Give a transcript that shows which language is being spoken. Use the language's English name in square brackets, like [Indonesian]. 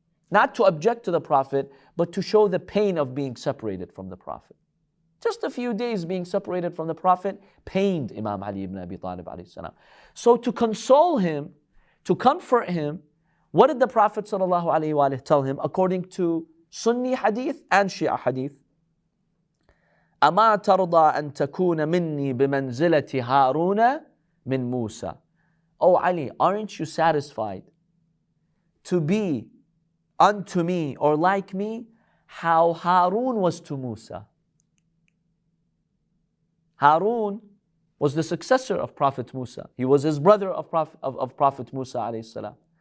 [English] Not to object to the Prophet, but to show the pain of being separated from the Prophet. Just a few days being separated from the Prophet pained Imam Ali ibn Abi Talib alayhi salam. So to console him, to comfort him, what did the Prophet sallallahu alaihi wasallam tell him according to Sunni hadith and Shia hadith? [Arabic] أما ترضى أن تكون مني بمنزلة هارون من موسى. [English] Oh Ali, aren't you satisfied to be unto me or like me how Harun was to Musa? Harun was the successor of Prophet Musa. He was his brother of Prophet Musa alayhi salam.